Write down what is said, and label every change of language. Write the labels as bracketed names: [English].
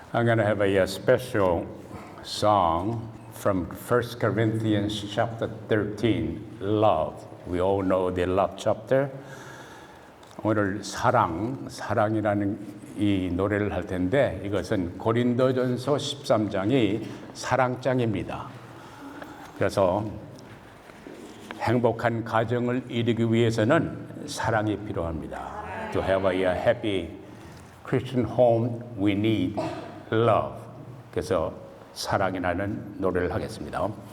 [English] I'm going to have a special song from 1 Corinthians chapter 13, Love. We all know the love chapter. [Korean] 오늘 사랑이라는 이 노래를 할 텐데 이것은 고린도전서 13장이 사랑장입니다. 그래서 행복한 가정을 이루기 위해서는 사랑이 필요합니다. [English] To have a happy Christian home, we need love. [Korean] 그래서 사랑이라는 노래를 하겠습니다.